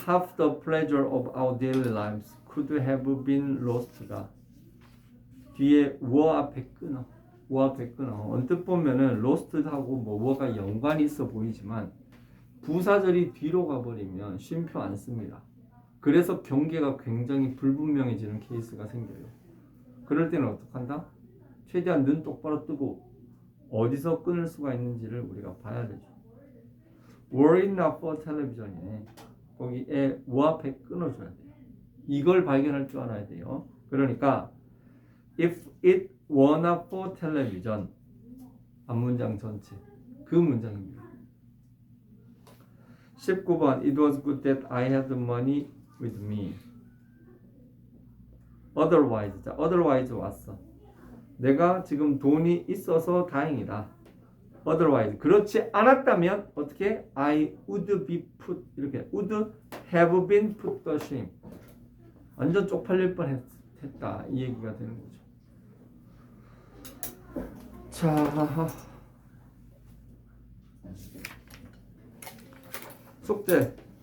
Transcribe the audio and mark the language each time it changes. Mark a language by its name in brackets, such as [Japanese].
[English] Half the pleasure of our daily lives could have been lost가 뒤에 were 앞에 끊어. [Korean] were 앞에 끊어. 언뜻 보면은 lost하고 뭐 were 연관이 있어 보이지만 부사절이 뒤로 가버리면 쉼표 안 씁니다. 그래서 경계가 굉장히 불분명해지는 케이스가 생겨요. 그럴 때는 어떡한다? 최대한 눈 똑바로 뜨고 어디서 끊을 수가 있는지를 우리가 봐야 되죠. [English] Were it not for television이네. [Korean] 거기에 were 앞에 끊어줘야 돼요. 이걸 발견할 줄 알아야 돼요. 그러니까 [English] if it were not for television [Korean] 앞문장 전체 그 문장입니다. [English] 19번 It was good that I had money with me. [Korean] Otherwise, 자, otherwise 왔어. 내가 지금 돈이 있어서 다행이다. Otherwise, 그렇지 않았다면 어떻게? [English] I would be put 이렇게 would have been put to shame. [Korean] 완전 쪽팔릴 뻔했다 이 얘기가 되는 거죠. 자, 숙제.